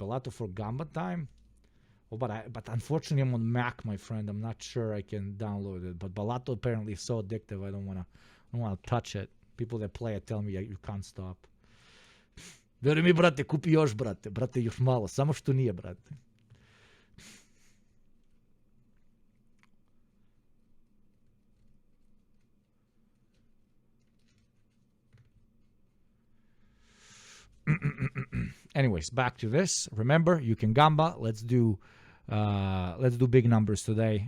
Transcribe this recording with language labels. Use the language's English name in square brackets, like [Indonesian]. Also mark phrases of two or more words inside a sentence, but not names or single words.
[English] Balato for Gamba time. Oh, but unfortunately I'm on Mac, my friend. I'm not sure I can download it. But Balato apparently is so addictive. I don't wanna touch it. People that play it tell me you can't stop. [Croatian] Vjeruj mi, brate, kupi još, brate. Brate, još malo. Samo što nije, brate. [English] Anyways, back to this. Remember, you can gamba. Let's do big numbers today.